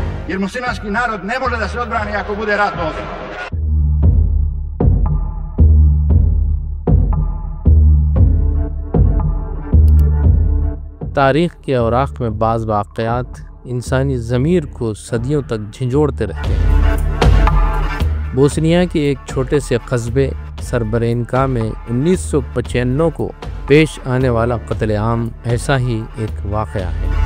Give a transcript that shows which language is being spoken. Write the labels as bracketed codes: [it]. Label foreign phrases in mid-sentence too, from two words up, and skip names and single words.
[bs] jer muslimanski narod ne može da se odbrani ako bude ratno osuđen. [ur] تاریخ کے اوراق میں بعض واقعات انسانی ضمیر کو صدیوں تک جھنجھوڑتے رہتے ہیں۔ بوسنیا کے ایک چھوٹے سے قصبے سربرینکا میں 1995 کو پیش آنے والا قتل عام ایسا ہی ایک واقعہ ہے۔